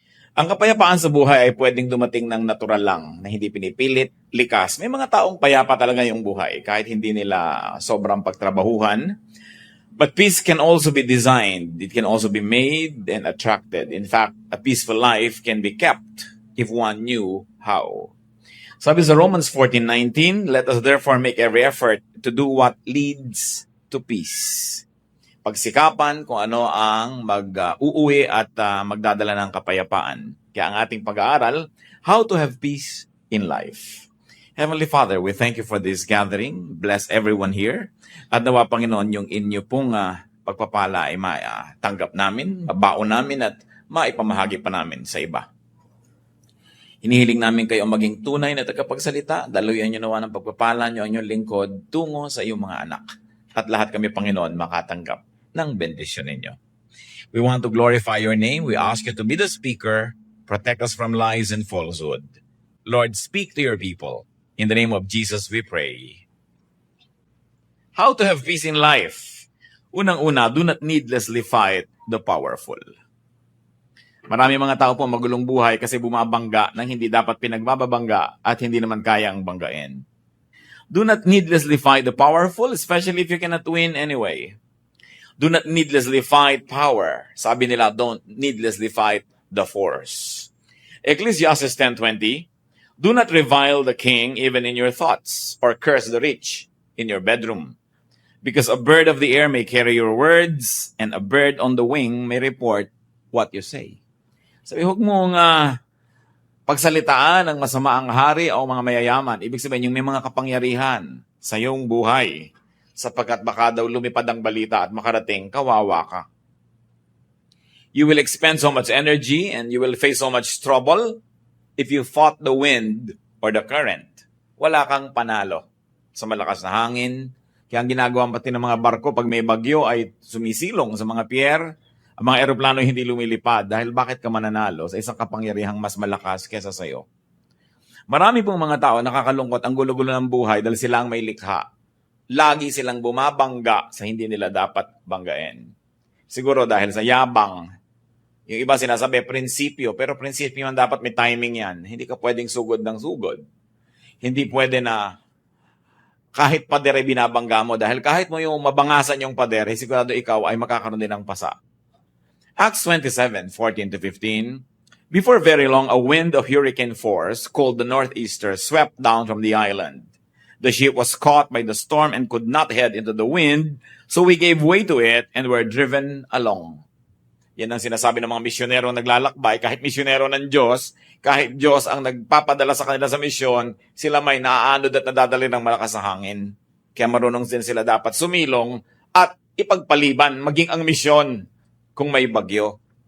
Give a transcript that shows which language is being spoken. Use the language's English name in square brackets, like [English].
[Filipino] Ang kapayapaan sa buhay ay pwedeng dumating ng natural lang, na hindi pinipilit, likas. May mga taong payapa talaga yung buhay kahit hindi nila sobrang pagtrabahuhan. [English] But peace can also be designed. It can also be made and attracted. In fact, a peaceful life can be kept if one knew how. [Filipino] Sabi sa [English] Romans 14:19, let us therefore make every effort to do what leads to peace. [Filipino] Pagsikapan kung ano ang mag-uuwi at magdadala ng kapayapaan. Kaya ang ating pag-aaral, [English] how to have peace in life. Heavenly Father, we thank you for this gathering. Bless everyone here. [Filipino] At nawa, Panginoon, yung inyo pong pagpapala ay matanggap namin, mabaon namin at maipamahagi pa namin sa iba. Hinihiling namin kayo maging tunay na tagapagsalita. Daluyan nyo nawa ng pagpapala nyo ang inyong lingkod tungo sa iyong mga anak. At lahat kami, Panginoon, makatanggap ng bendisyon ninyo. [English] We want to glorify your name. We ask you to be the speaker. Protect us from lies and falsehood. Lord, speak to your people. In the name of Jesus, we pray. How to have peace in life? [Filipino] Unang-una, [English] do not needlessly fight the powerful. [Filipino] Marami mga tao po magulong buhay kasi bumabangga ng hindi dapat pinagbababangga at hindi naman kayang banggain. [English] Do not needlessly fight the powerful, especially if you cannot win anyway. Do not needlessly fight power. [Filipino] Sabi nila, [English] don't needlessly fight the force. Ecclesiastes 10:20, do not revile the king even in your thoughts, or curse the rich in your bedroom. Because a bird of the air may carry your words, and a bird on the wing may report what you say. [Filipino] Sabi, huwag mong pagsalitaan ng masama ang hari o mga mayayaman. Ibig sabihin, yung may mga kapangyarihan sa iyong buhay, sapagkat baka daw lumipad ang balita at makarating, kawawa ka. [English] You will expend so much energy and you will face so much trouble if you fought the wind or the current. [Filipino] Wala kang panalo sa malakas na hangin. Kaya ang ginagawa pati ng mga barko pag may bagyo ay sumisilong sa mga pier. Ang mga eroplano hindi lumilipad dahil bakit ka mananalo sa isang kapangyarihang mas malakas kesa sa iyo? Marami pong mga tao nakakalungkot ang gulo-gulo ng buhay dahil sila ang may likha. Lagi silang bumabangga sa hindi nila dapat banggain. Siguro dahil sa yabang. Yung iba sinasabi, prinsipyo. Pero prinsipyo man dapat may timing yan. Hindi ka pwedeng sugod ng sugod. Hindi pwede na kahit padere binabangga mo. Dahil kahit mo yung mabangasan yung padere, sigurado ikaw ay makakaroon din ng pasa. [English] Acts 27:14-15, before very long, a wind of hurricane force, called the Northeaster, swept down from the island. The ship was caught by the storm and could not head into the wind, so we gave way to it and were driven along. [Filipino] Yan ang sinasabi ng mga misyonero naglalakbay. Kahit misyonero ng Diyos, kahit Diyos ang nagpapadala sa kanila sa misyon, sila may naaanod at nadadali ng malakas na hangin. Kaya marunong din sila dapat sumilong at ipagpaliban, maging ang misyon kung may bagyo.